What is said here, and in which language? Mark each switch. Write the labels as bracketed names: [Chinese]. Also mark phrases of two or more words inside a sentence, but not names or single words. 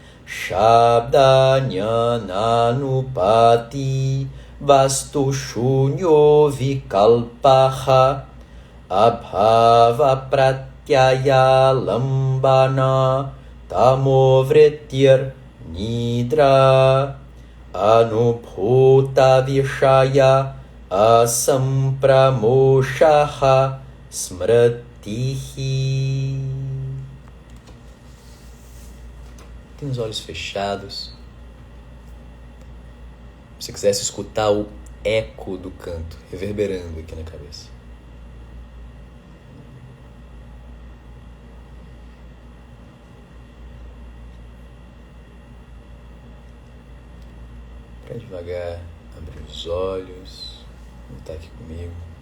[Sanskrit] shabdanyananupati vastu shunyo vikalpaha abhava pratyaya lambana tamovritir nidra anubhuta vishaya asampramoshaha smratihi. [Portuguese] Tem os olhos fechados. Se quisesse escutar o eco do canto reverberando aqui na cabeça. Para devagar abrir os olhos, está aqui comigo.